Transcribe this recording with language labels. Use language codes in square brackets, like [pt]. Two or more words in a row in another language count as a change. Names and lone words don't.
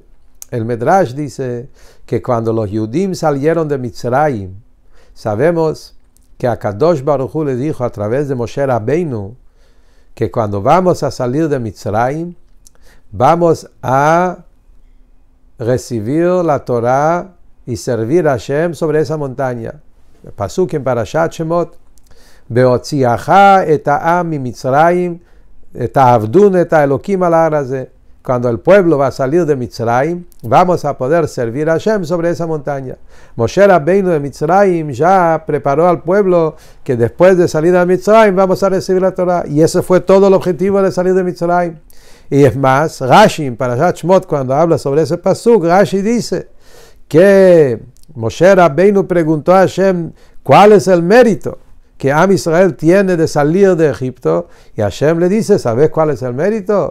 [es] El Medrash dice que cuando los Yehudim salieron de Mitzrayim, sabemos que [he] הקדוש ברוך הוא [es] le dijo a través de Moshe Rabbeinu que cuando vamos a salir de Mitzrayim, vamos a recibir la Torah y servir a Hashem sobre esa montaña. [he] Pasuk en Parashat Shemot, בהוציאך את העם ממצרים, תעבדון את האלוהים על ההר הזה. [es] Cuando el pueblo va a salir de Mitzrayim, vamos a poder servir a Hashem sobre esa montaña. Moshe Rabbeinu de Mitzrayim ya preparó al pueblo que después de salir de Mitzrayim vamos a recibir la Torah. Y ese fue todo el objetivo de salir de Mitzrayim. Y es más, Rashi, en Parashat Shemot, cuando habla sobre ese pasuk, Rashi dice que Moshe Rabbeinu preguntó a Hashem cuál es el mérito que Am Israel tiene de salir de Egipto, y Hashem le dice, ¿sabes cuál es el mérito?